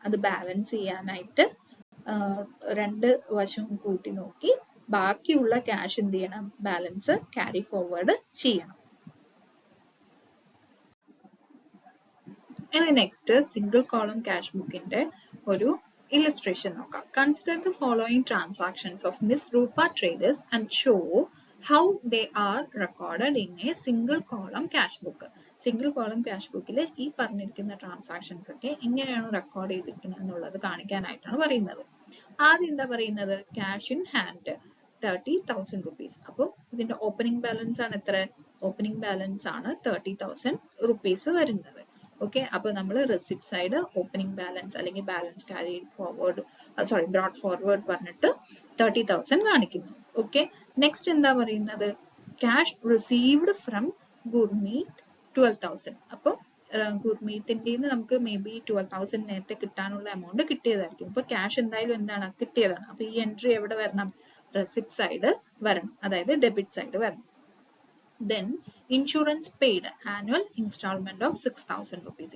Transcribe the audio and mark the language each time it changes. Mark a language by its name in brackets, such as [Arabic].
[Malayalam] അത് ബാലൻസ് ചെയ്യാനായിട്ട് രണ്ട് വശവും കൂട്ടി നോക്കി ബാക്കിയുള്ള ക്യാഷ് എന്ത് ചെയ്യണം? ബാലൻസ് ക്യാരി ഫോർവേഡ് ചെയ്യണം. ഇനി നെക്സ്റ്റ് സിംഗിൾ കോളം ക്യാഷ് ബുക്കിന്റെ ഒരു illustration നോക്കാം. [English] Consider the following transactions of Miss Rupa Traders and show how they are recorded in a single column cash book. [Malayalam] Single column cash ബുക്കിൽ ഈ പറഞ്ഞിരിക്കുന്ന transactions ഒക്കെ എങ്ങനെയാണ് റെക്കോർഡ് ചെയ്തിരിക്കുന്നത് എന്നുള്ളത് കാണിക്കാനായിട്ടാണ് പറയുന്നത്. ആദ്യം എന്താ പറയുന്നത്? [English] cash in hand [Malayalam] 30,000 rupees. അപ്പോൾ ഇതിന്റെ ഓപ്പണിംഗ് ബാലൻസ് ആണ് എത്ര? ഓപ്പണിംഗ് ബാലൻസ് ആണ് 30,000 rupees വരുന്നത്. ഓക്കെ, അപ്പൊ നമ്മൾ റെസിപ്റ്റ് സൈഡ് ഓപ്പണിംഗ് ബാലൻസ് അല്ലെങ്കിൽ balance carry forward, brought forward പറഞ്ഞിട്ട് 30,000 കാണിക്കുന്നു. ഓക്കെ, നെക്സ്റ്റ് എന്താ പറയുന്നത്? [English] cash received from [Malayalam] ഗുർമീറ്റ് 12,000. അപ്പൊ ഗുർമീറ്റിന്റെ നമുക്ക് മേ ബി 12,000 നേരത്തെ കിട്ടാനുള്ള എമൗണ്ട് കിട്ടിയതായിരിക്കും. ഇപ്പൊ ക്യാഷ് എന്തായാലും എന്താണ്? കിട്ടിയതാണ്. അപ്പൊ ഈ എൻട്രി എവിടെ വരണം? റെസിപ്റ്റ് സൈഡ് വരണം, അതായത് ഡെബിറ്റ് സൈഡ് വരണം. [English] Then insurance paid, annual installment of 6,000 rupees.